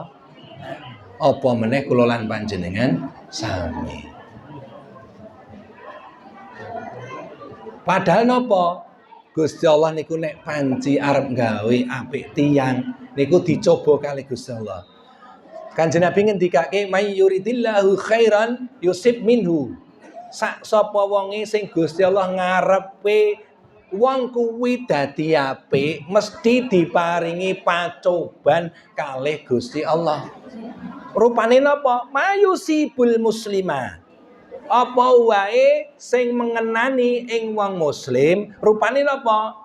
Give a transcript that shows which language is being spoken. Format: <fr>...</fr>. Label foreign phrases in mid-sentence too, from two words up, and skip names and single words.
<jv>Apa meneh kula lan panjenengan sami. Padahal napa? Gusti Allah niku nek panci arep gawe apik tiyang niku dicoba kali Gusti Allah. Kanjeng Nabi ngendikake</jv> <ar>من يرد الله خيرا يصب منه.</ar> <jv>Sak sapa wonge sing Gusti Allah ngarepe wong kuwi dadi apik mesti diparingi pacoban kalih Gusti Allah. Rupane napa?</jv> <ar>ما يصيب المسلمة.</ar> <jv>Apa wae sing mengenani ing wong muslim rupane napa?</jv>